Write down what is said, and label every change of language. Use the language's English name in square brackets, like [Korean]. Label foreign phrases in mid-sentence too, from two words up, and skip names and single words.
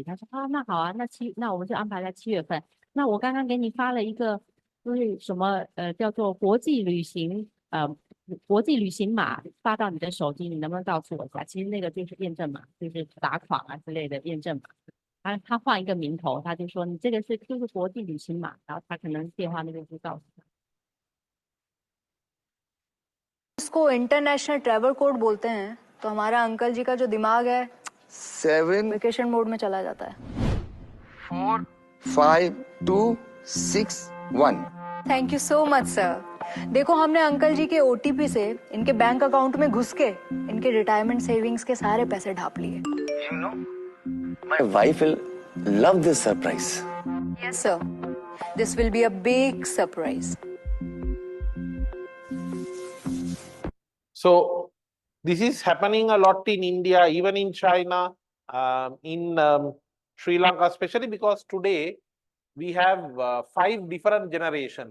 [Chinese] 他说，啊，那好啊，那我们就安排在7月份。那我刚刚给你发了一个，就是什么叫做国际旅行码发到你的手机，你能不能告诉我一下？其实那个就是验证码，就是打款啊之类的验证码。他换一个名头，他就说你这个就是国际旅行码，然后他可能电话那边就告诉他。 [Hindi] इसको [English] international travel code [Hindi] बोलते हैं, तो हमारा अंकल जी का जो दिमाग है 7 [English] vacation mode [Hindi] में चला जाता है। 4 5 2 6 1 [English] thank you so much sir. [Hindi] देखो हमने अंकल जी के ओटीपी से इनके [English] bank account [Hindi] में घुस के इनके [English] retirement savings [Hindi] के सारे पैसे ढाप लिए। [English] You know, my wife will love this surprise. Yes sir, this will be a big surprise. So this is happening a lot in India, even in China, in Sri Lanka, especially because today we have 5 different generations.